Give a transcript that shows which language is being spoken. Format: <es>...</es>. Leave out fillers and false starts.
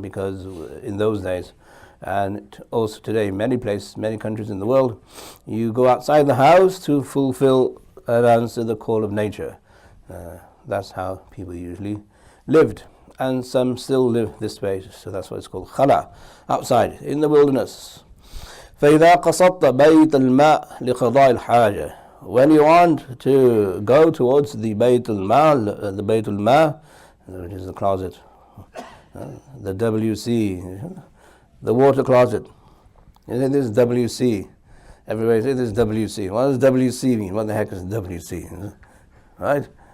<en>Because in those days, and also today, many places, many countries in the world, you go outside the house to fulfill and answer the call of nature. That's how people usually lived. And some still live this way, so that's why it's called khala, outside, in the wilderness.</en> <ar>فإذا قصدت بيت الماء لقضاء الحاجة.</ar> <en>When you want to go towards the Baytul Ma, which is the closet, the WC, the water closet. You say this is WC. Everybody say this is WC. What does WC mean? What the heck is WC? Right?</en>